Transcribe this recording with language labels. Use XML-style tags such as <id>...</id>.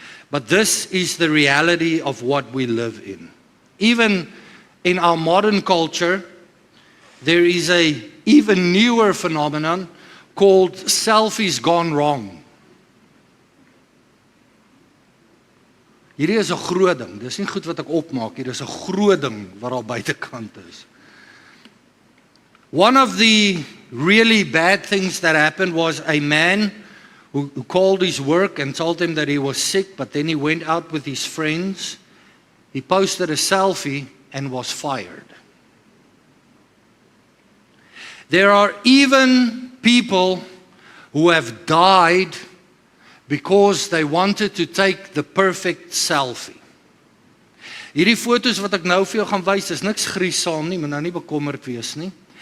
<en>But this is the reality of what we live in. Even in our modern culture, there is a even newer phenomenon called selfies gone wrong.</en> <af>Hierdie is 'n groot ding. Dis nie goed wat ek opmaak hier, dis 'n groot ding wat daar buitekant is.</af> <en>One of the really bad things that happened was a man who called his work and told him that he was sick, but then he went out with his friends. He posted a selfie and was fired. There are even people who have died because they wanted to take the perfect selfie.</en> <af>Hierdie foto's wat ek nou vir jou gaan wys, is niks griesaam nie, moet nou nie bekommerd wees nie.</af>